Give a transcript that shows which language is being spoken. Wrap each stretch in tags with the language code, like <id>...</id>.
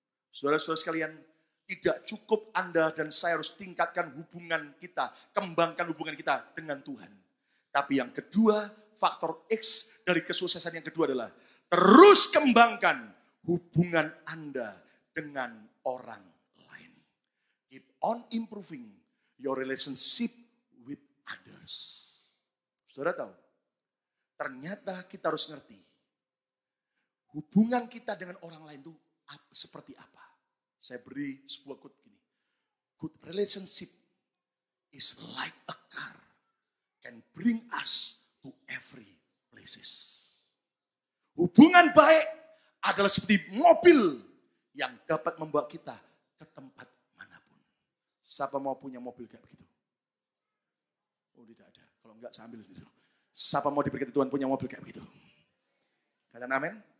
<id>Saudara-saudara sekalian, tidak cukup Anda dan saya harus tingkatkan hubungan kita, kembangkan hubungan kita dengan Tuhan. Tapi yang kedua, faktor X dari kesuksesan yang kedua adalah terus kembangkan hubungan Anda dengan orang lain.</id> <en>Keep on improving your relationship with others.</en> <id>Saudara tahu, ternyata kita harus ngerti hubungan kita dengan orang lain itu seperti apa. Saya beri sebuah quote gini.</id> <en>Good relationship is like a car can bring us to every places.</en> <id>Hubungan baik adalah seperti mobil yang dapat membawa kita ke tempat manapun. Siapa mau punya mobil kayak begitu? Oh, tidak ada. Kalau enggak saya ambil sendiri. Siapa mau diberkati Tuhan punya mobil kayak begitu? Katakan amin.</id>